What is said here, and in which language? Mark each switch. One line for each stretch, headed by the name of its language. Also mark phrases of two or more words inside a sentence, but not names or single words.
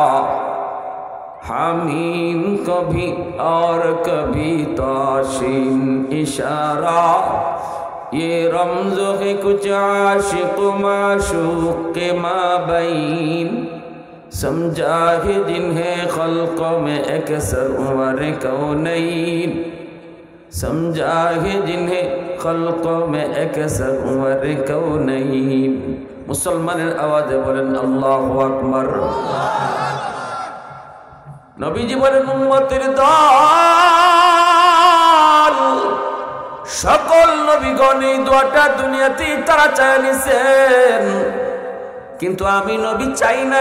Urdu: حمیم کبھی اور کبھی طاشین اشارہ یہ رمز ہے کچھ عاشق معشوق کے مابین سمجھا ہے جنہیں خلقوں میں اکثر عمر کونین سمجھا ہے جنہیں خلقوں میں اکثر عمر کونین
Bangla: মুসলমানের আওয়াজে বলেন
Arabic: الله أكبر.
Bangla: নবীজি বলেন, উম্মতের দল, সকল নবীগণ এই দোয়াটা দুনিয়াতে তারা চায় নিছেন, কিন্তু আমি নবী চাই নাই।